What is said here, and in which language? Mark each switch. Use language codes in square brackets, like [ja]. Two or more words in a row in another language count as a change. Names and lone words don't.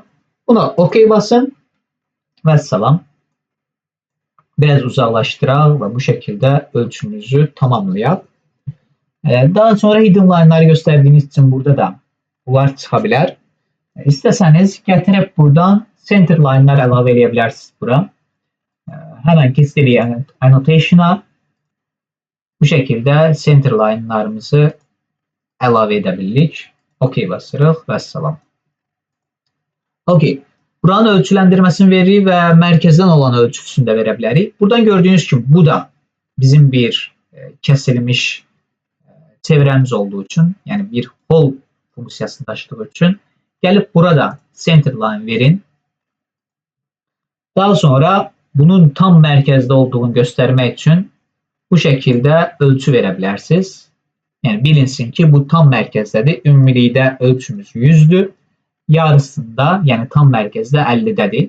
[az] Buna okey basın və salam. Biraz uzaqlaşdıraq və bu şəkildə ölçümüzü tamamlayaq. Daha sonra [en] hidden line-ları [az] göstərdiyiniz üçün burada da bunlar çıxa bilər. İstəsəniz gətirib buradan [en] center line-lar [az] əlavə edə bilərsiniz bura. Həmən keçid eləyək annotation-a. Bu şəkildə [en] center line-larımızı [az] əlavə edə bilirik. Okey basırıq və salam. Okey. Buranın ölçüləndirməsini veririk və mərkəzdən olan ölçüsünü də verə bilərik. Buradan gördüyünüz kimi bu da bizim bir kəsilmiş çevrəmiz olduğu üçün, yəni bir hole funksiyasını daşıdığı üçün gəlib burada [en] center line [az] verin. Daha sonra bunun tam mərkəzdə olduğunu göstərmək üçün bu şəkildə ölçü verə bilərsiniz. Yəni bilinsin ki, bu tam mərkəzdədir. Ümumilikdə ölçümüz 100-dür. Yarısında, yəni tam mərkəzdə 50-dədir.